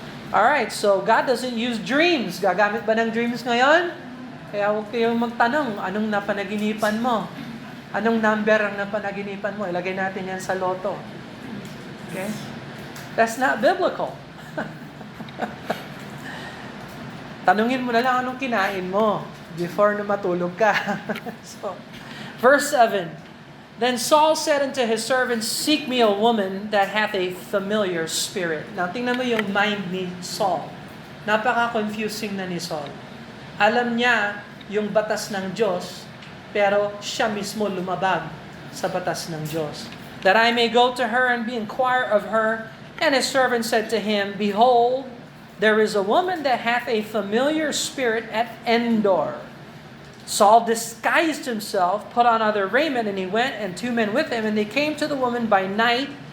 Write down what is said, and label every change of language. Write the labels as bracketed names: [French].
[English] Alright, so God doesn't use dreams. [Filipino] Gagamit ba ng dreams ngayon? Kaya huwag kayong magtanong, anong napanaginipan mo? Anong number ang napanaginipan mo? Ilagay natin yan sa loto. Okay? [English] That's not biblical. [Filipino] Tanungin mo na lang anong kinain mo before na matulog ka. [English] So, verse 7. Then Saul said unto his servants, Seek me a woman that hath a familiar spirit. [Filipino] Now, tingnan mo yung mind ni Saul. Napaka-confusing na ni Saul. Alam niya yung batas ng Diyos, pero siya mismo lumabag sa batas ng Diyos. [English] That I may go to her and be inquire of her. And his servant said to him, Behold, there is a woman that hath a familiar spirit at Endor. Saul disguised himself, put on other raiment, and he went, and 2 men with him, and they came to the woman by night.